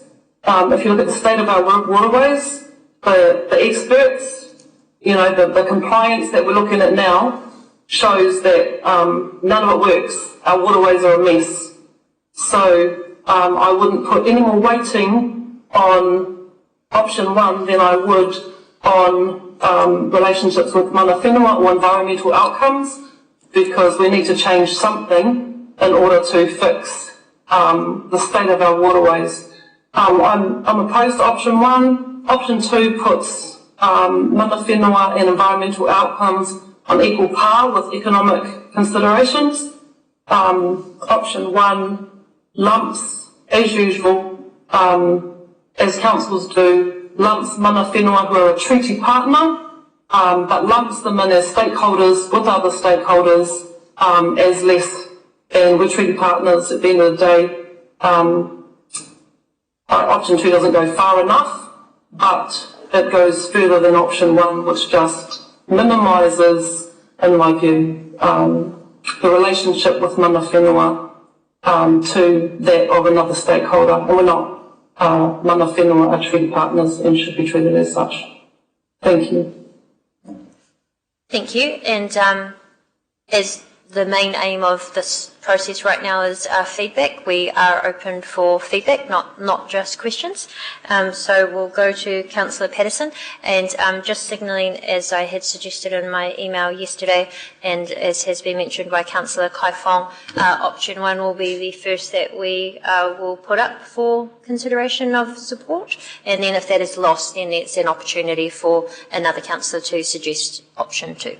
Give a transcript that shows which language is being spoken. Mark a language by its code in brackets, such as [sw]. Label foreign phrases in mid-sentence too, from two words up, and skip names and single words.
[en] If you look at the state of our waterways, the experts, the compliance that we're looking at now shows that none of it works. Our waterways are a mess. So I wouldn't put any more weighting on option 1 than I would on relationships with [mi] mana whenua [en] or environmental outcomes, because we need to change something in order to fix the state of our waterways. I'm opposed to option 1. Option 2 puts [mi] mana whenua [en] and environmental outcomes on equal par with economic considerations. Option 1 lumps, as usual, as councils do, lumps [mi] mana whenua [en] who are a treaty partner, but lumps them in as stakeholders with other stakeholders as less, and we're treaty partners at the end of the day. Option 2 doesn't go far enough, but it goes further than option 1, which just minimises, in my view, the relationship with [mi] mana whenua [en] to that of another stakeholder. And we're not, [mi] mana whenua [en] are treaty partners and should be treated as such. Thank you. Thank you. And as the main aim of this process right now is feedback, we are open for feedback, not just questions. So we'll go to Councillor Patterson, and just signalling, as I had suggested in my email yesterday, and as has been mentioned by Councillor Kai Fong, option 1 will be the first that we will put up for consideration of support, and then if that is lost, then it's an opportunity for another councillor to suggest option 2.